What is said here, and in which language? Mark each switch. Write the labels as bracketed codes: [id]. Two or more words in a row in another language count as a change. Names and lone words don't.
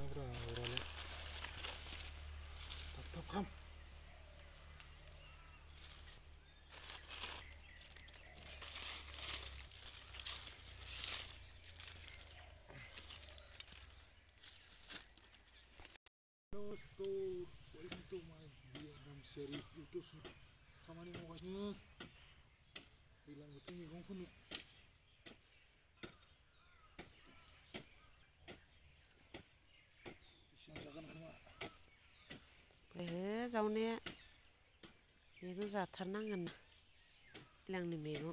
[brx] अरालाय थाब थाब खाम Dosto, [en] welcome to my Vietnam series YouTube [brx] खामानि मावगासिनो दैज्लां बोथोर मैगं फोनो बेसेबां जागोन खोमा जावनाया मैगं जाथारनांगोन दैज्लांनि मैगं